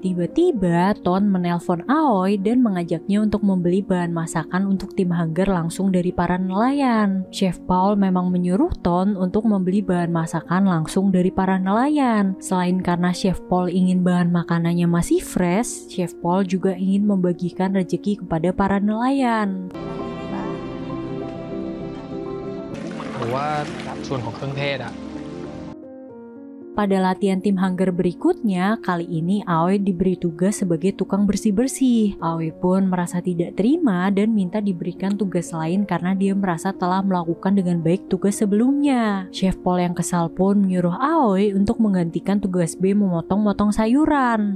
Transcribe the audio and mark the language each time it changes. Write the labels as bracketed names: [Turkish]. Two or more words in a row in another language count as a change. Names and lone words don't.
[Indonesian] Tiba-tiba, Ton menelpon Aoi dan mengajaknya untuk membeli bahan masakan untuk tim Hunger langsung dari para nelayan. Chef Paul memang menyuruh Ton untuk membeli bahan masakan langsung dari para nelayan. Selain karena Chef Paul ingin bahan makanannya masih fresh, Chef Paul juga ingin membagikan rezeki kepada para nelayan. [Thai] หรือว่าส่วนของเครื่องเทศอะ [Indonesian] Pada latihan tim Hunger berikutnya, kali ini Aoi diberi tugas sebagai tukang bersih-bersih. Aoi pun merasa tidak terima dan minta diberikan tugas lain karena dia merasa telah melakukan dengan baik tugas sebelumnya. Chef Paul yang kesal pun menyuruh Aoi untuk menggantikan tugas B memotong-motong sayuran.